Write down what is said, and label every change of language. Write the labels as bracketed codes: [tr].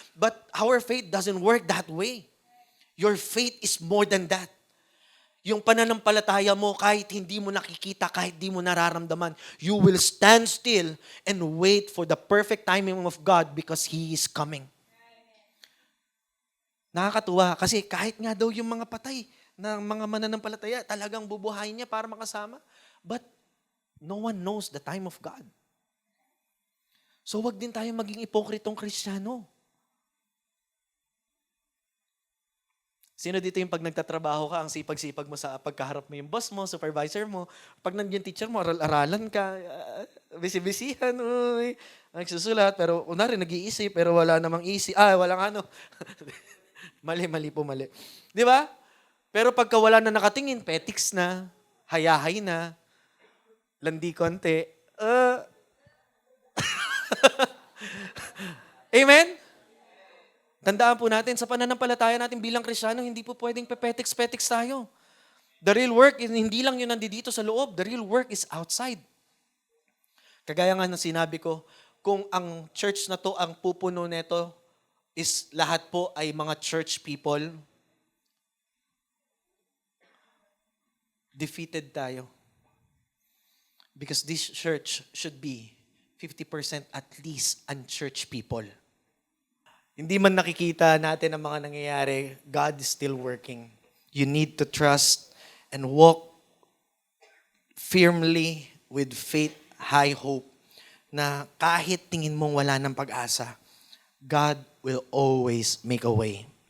[en] But our faith doesn't work that way. Your faith is more than that. [tl] Yung pananampalataya mo, kahit hindi mo nakikita, kahit hindi mo nararamdaman, [en] you will stand still and wait for the perfect timing of God because He is coming. [tl] Nakakatuwa kasi kahit nga daw yung mga patay na mga mananampalataya, talagang bubuhayin niya para makasama. [en] But no one knows the time of God. [tl] So wag din tayo maging ipokritong Kristiyano. Sino dito yung pag nagtatrabaho ka, ang sipag-sipag mo sa pagkaharap mo yung boss mo, supervisor mo, pag nandiyan teacher mo, aral-aralan ka, bisi-bisihan, uy, nagsusulat, pero unari nag-iisip, pero wala namang isip, walang ano. Mali po, mali. Di ba? Pero pagka wala na nakatingin, petiks na, hayahay na, landi konti, amen? Tandaan po natin, sa pananampalataya natin bilang Kristiyano, hindi po pwedeng pepetiks-petiks tayo. [en] The real work, [tl] hindi lang yun nandito sa loob. [en] The real work is outside. [tl] Kagaya nga ng sinabi ko, kung ang church na to, ang pupuno neto, is lahat po ay mga church people, defeated tayo. [en] Because this church should be 50% at least unchurched people. [tl] Hindi man nakikita natin ang mga nangyayari, [en] God is still working. You need to trust and walk firmly with faith, high hope, [tl] na kahit tingin mong wala ng pag-asa, [en] God will always make a way.